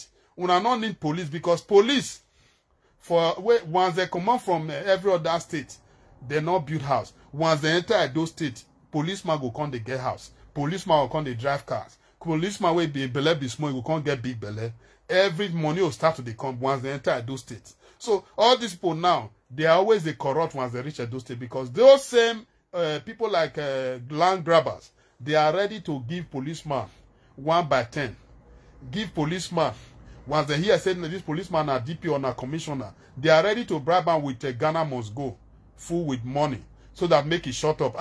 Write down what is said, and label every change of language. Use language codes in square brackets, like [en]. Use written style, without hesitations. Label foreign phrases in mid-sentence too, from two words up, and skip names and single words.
[pcm] Una not need police, because police, for once they come out from every other state, they not build house. Once they enter Edo State, policeman go come they get house. Policeman will come they drive cars. Policeman will be belle be small, go come get big belle. Every money will start to they come once they enter Edo State. So all these people now, they are always the corrupt once they reach Edo State, because those same people like land grabbers, they are ready to give policeman 1 by 10. Give policeman, once they hear saying that this policeman are DP or a commissioner, they are ready to bribe him with Ghana must go, full with money, so that make it shut up.